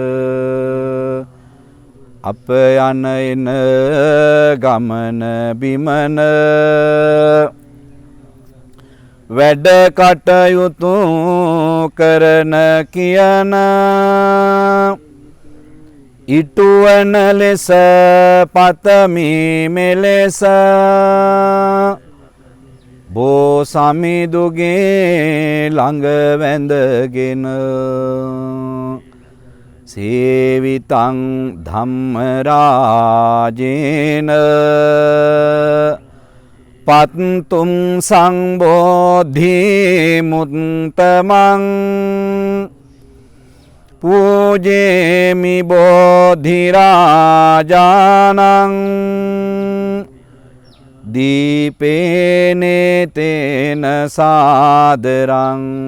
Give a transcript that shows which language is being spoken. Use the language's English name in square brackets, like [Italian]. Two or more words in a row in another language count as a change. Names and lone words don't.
[Sinhala] අප යන එන ගමන බිමන වැඩ කටයුතු කරන කියන ඉටුවන ලෙස පතමි මෙලෙස බෝ සමිඳුගේ ළඟ වැඳගෙන [Pali] සේවිතං ධම්මරාජේන පත්තුම් සංබෝධි මුත්තමං පූජේමි බෝධිරාජානං දීපේනේතේන සාදරං